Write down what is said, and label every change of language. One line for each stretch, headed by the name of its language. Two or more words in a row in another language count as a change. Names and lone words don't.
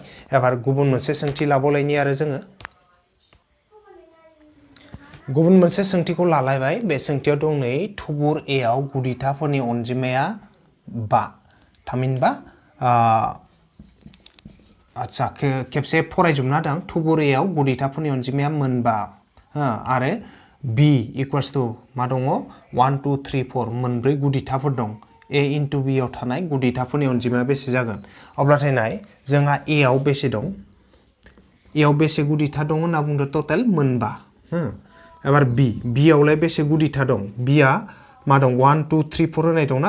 Bodo: एबार गुबुन मोनसे सोंथि लाबावलायनि आरो जोङो गुबुन मोनसे सोंथिखौ लालायबाय। बे सोंथियाव दं नै थुबुर ए आव गुदिथाफोरनि अनजिमाया 5 थामहिनबा आच्छा खेबसे फरायजोबना होदों। थुबुर ए आव गुदिथाफोरनि अनजिमाया 5 आरो बी
English: equals to
Bodo: मा दङ 1 2 3 4 मोनब्रै गुदिथाफोर दं। ए इनटू बी आव थानाय गुदिथाफोरनि अनजिमाया बेसे जागोन। अब्लाथाय नाय जोंहा ए आव बेसे दं, ए आव बेसे गुदिथा दं होनना बुंदों टोटेल 5। एबार बी आवलाय बेसे गुदिथा दं, बी आ मा दं 1 2 3 4 होनाय दंना।